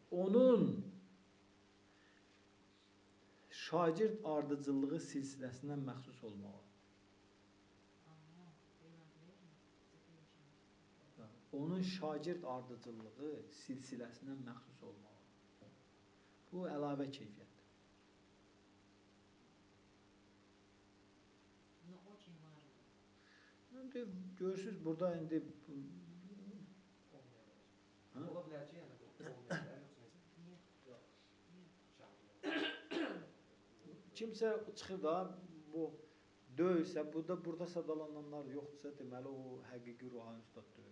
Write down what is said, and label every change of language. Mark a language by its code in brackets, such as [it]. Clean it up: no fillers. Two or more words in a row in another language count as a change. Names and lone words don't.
[az] Onun şagird ardıcıllığı silsiləsindən məxsus olmağı. Onun şagird ardıcıllığı silsiləsindən məxsus olmağı. Bu əlavə keyfiyyətdir. [ru] Но очень важно. [az] İndi görürsünüz burada indi Ola bilər ki, yəni bu olmayacaq, yoxsa necə? [ru] Нет. Нет. [az] Şagird. kimsə çıxır da bu döyülsə, burada sadalananlar yoxdursa, deməli o həqiqi ruhani ustad deyil.